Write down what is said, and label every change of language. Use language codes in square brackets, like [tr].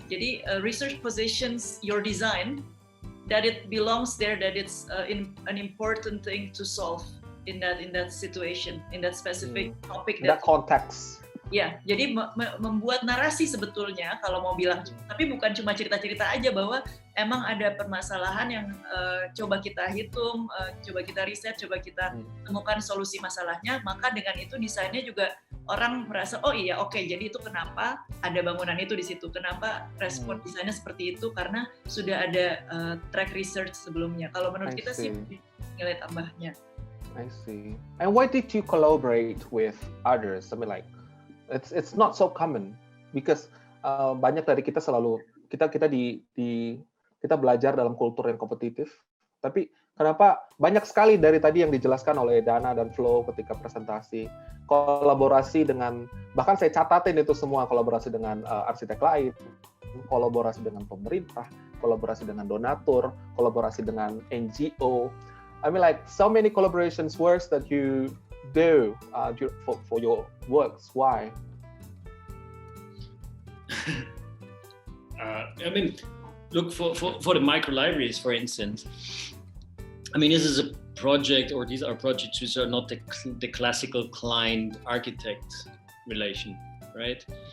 [en] Jadi research positions your design that it belongs there, that it's an important thing to solve in that situation, in that specific topic. That context. [id] Ya, jadi membuat narasi sebetulnya kalau mau bilang, tapi bukan cuma cerita-cerita aja bahwa emang ada permasalahan yang coba kita hitung, coba kita riset, coba kita temukan solusi masalahnya, maka dengan itu desainnya juga orang merasa, oh iya oke, jadi itu kenapa ada bangunan itu di situ, kenapa respon desainnya seperti itu, karena sudah ada track research sebelumnya. Kalau menurut kita sih nilai tambahnya. [en] I see. And why did you collaborate with others? It's not so common because [id] banyak dari kita selalu kita belajar dalam kultur yang kompetitif. Tapi kenapa banyak sekali dari tadi yang dijelaskan oleh Dana dan Flo ketika presentasi, kolaborasi dengan, bahkan saya catatin itu semua, kolaborasi dengan arsitek lain, kolaborasi dengan pemerintah, kolaborasi dengan donatur, kolaborasi dengan NGO. [en] So many collaborations works that you do for your works. Why? Look, for the micro libraries, for instance, this is a project, or these are projects which are not the classical client-architect relation, right?